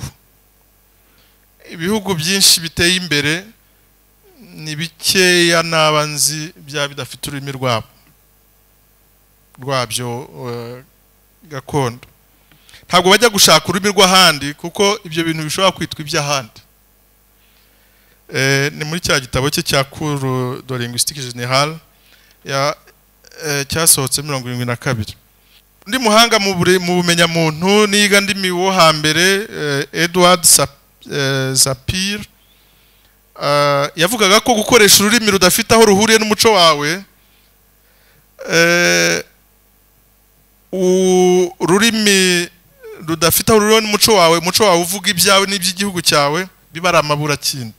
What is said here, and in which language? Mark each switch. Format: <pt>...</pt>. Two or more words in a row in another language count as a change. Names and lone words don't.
<rw>Ibihugu byinshi biteye imbere ni bikeya n'abanzi bya bidafite ururimi rwabyo gakondo. Ntabwo bajya gushaka ururimi rw'ahandi, kuko ibyo bintu bishobora kwitwa iby'ahandi. Ni muri cya gitabo cye cya Cours de linguistique générale cyasohotse 1972. Undi muhanga mu bumenyamuntu niga ndimi wo hambere, Edward Sapir, yavugaga ko gukoresha ururimi rudafite aho ruhuriye n'umuco wawe, ururimi rudafite aho ruhuriye n'umuco wawe, umuco wawe uvuga ibyawe n'iby'igihugu cyawe, biba ari amaburakindi.</rw>